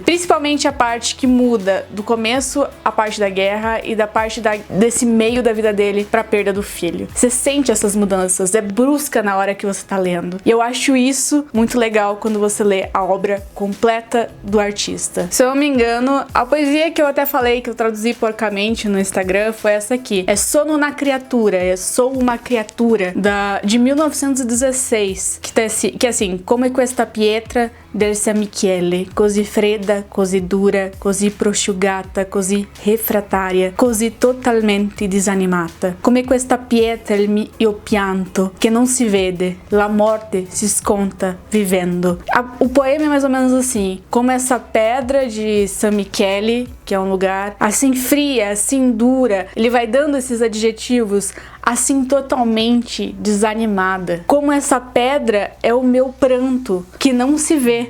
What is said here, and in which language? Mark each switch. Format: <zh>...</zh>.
<pt>Principalmente a parte que muda do começo, a parte da guerra, e da parte desse meio da vida dele pra perda do filho. Você sente essas mudanças, é brusca na hora que você tá lendo. E eu acho isso muito legal quando você lê a obra completa do artista. Se eu não me engano, a poesia que eu até falei, que eu traduzi porcamente no Instagram, foi essa aqui. É Sono na Criatura, é Sou uma Criatura, de 1916, que é assim:</pt> <it>Come questa pietra del San Michele, così fredda, così dura, così prosciugata, così refrattaria, così totalmente disanimata. Come questa pietra il mio pianto, che non si vede, la morte si sconta vivendo.</it> <pt>O poema é mais ou menos assim: como essa pedra de San Michele, que é um lugar assim fria, assim dura, ele vai dando esses adjetivos, assim totalmente desanimada. Como essa pedra é o meu pranto, que não se vê.</pt>